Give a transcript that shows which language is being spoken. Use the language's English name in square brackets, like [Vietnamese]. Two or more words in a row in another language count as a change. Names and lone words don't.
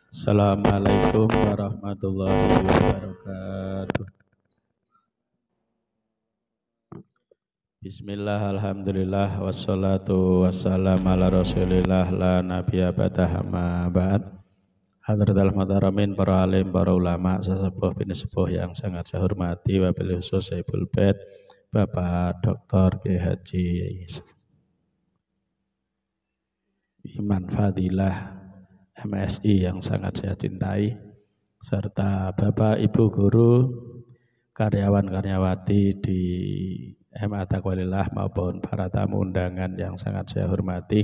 [Arabic] السلام عليكم ورحمة الله وبركاته. بسم الله الحمد لله والصلاة والسلام على رسول الله لا نبي بعده أما بعد. حضرة المحترمين, [Indonesian] para alim, para ulama, sesepuh bin sepuh yang sangat saya hormati, [Arabic] وبالخصوص سيد البيت, [Indonesian] Bapak Dr. Kiai Haji Iman Fadilah MSI yang sangat saya cintai, serta Bapak Ibu Guru, karyawan-karyawati di MA Taqwalillah maupun para tamu undangan yang sangat saya hormati.